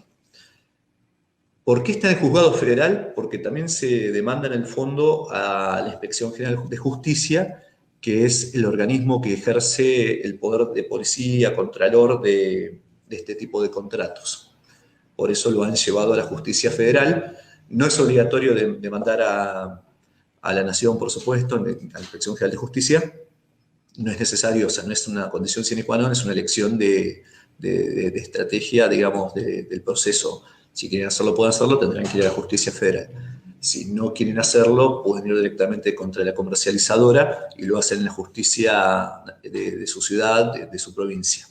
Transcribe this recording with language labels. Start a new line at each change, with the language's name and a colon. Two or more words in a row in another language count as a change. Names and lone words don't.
Spanish: ¿Por qué está en el juzgado federal? Porque también se demanda en el fondo a la Inspección General de Justicia que es el organismo que ejerce el poder de policía, contralor de este tipo de contratos. Por eso lo han llevado a la justicia federal. No es obligatorio demandar a la Nación, por supuesto, a la Inspección General de Justicia. No es necesario, o sea, no es una condición
Latin: sine qua non,
Spanish: es una elección de estrategia, digamos, del proceso. Si quieren hacerlo, pueden hacerlo, tendrán que ir a la justicia federal. Si no quieren hacerlo, pueden ir directamente contra la comercializadora y lo hacen en la justicia de su ciudad, de su provincia.